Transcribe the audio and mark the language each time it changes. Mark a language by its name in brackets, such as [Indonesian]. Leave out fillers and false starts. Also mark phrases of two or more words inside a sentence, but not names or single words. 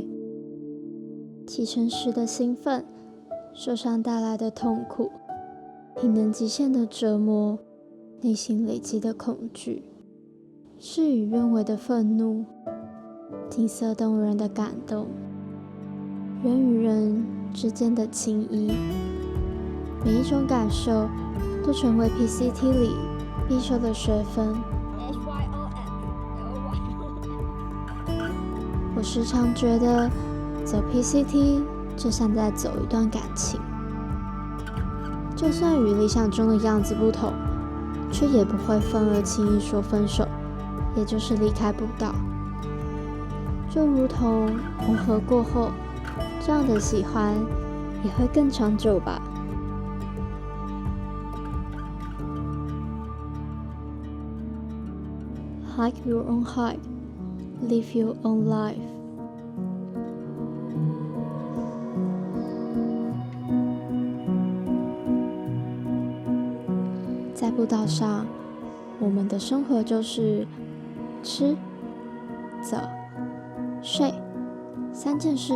[Chinese] 啟程時的興奮，受傷帶來的痛苦，體能極限的折磨，內心累積的恐懼，事與願違的憤怒，景色動人的感動，人與人之間的情誼， 每一种感受都成为 PCT 里必修的学分。我时常觉得走 PCT 就像在走一段感情，就算与理想中的样子不同，却也不会分而轻易说分手，也就是离开不到。就如同磨合过后，这样的喜欢也会更长久吧。 [English] Hike your own hike, live your own life. [Chinese] 在步道上，我们的生活就是吃、走、睡3件事。